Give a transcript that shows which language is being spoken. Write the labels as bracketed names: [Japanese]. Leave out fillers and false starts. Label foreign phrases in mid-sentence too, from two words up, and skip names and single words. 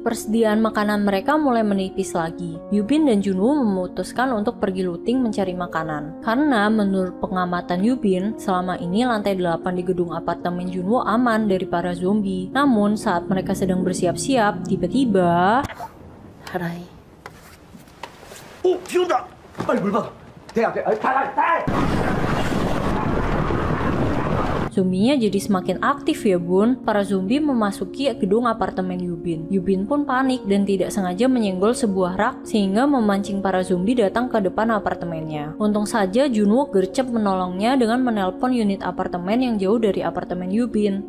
[Indonesian] Persediaan makanan mereka mulai menipis lagi. Yoo Bin dan Junwo memutuskan untuk pergi looting mencari makanan. Karena menurut pengamatan Yoo Bin, selama ini lantai 8 di gedung apartemen Junwo aman dari para zombie. Namun saat mereka sedang bersiap-siap, tiba-tiba [Korean] 하라이. 오, 비 온다. 빨리 물 받아. 대 앞에. 달. [Indonesian] zombinya jadi semakin aktif ya bun. Para zombie memasuki gedung apartemen Yoo Bin. Yoo Bin pun panik dan tidak sengaja menyenggol sebuah rak sehingga memancing para zombie datang ke depan apartemennya. Untung saja Junwo gercep menolongnya dengan menelpon unit apartemen yang jauh dari apartemen Yoo Bin.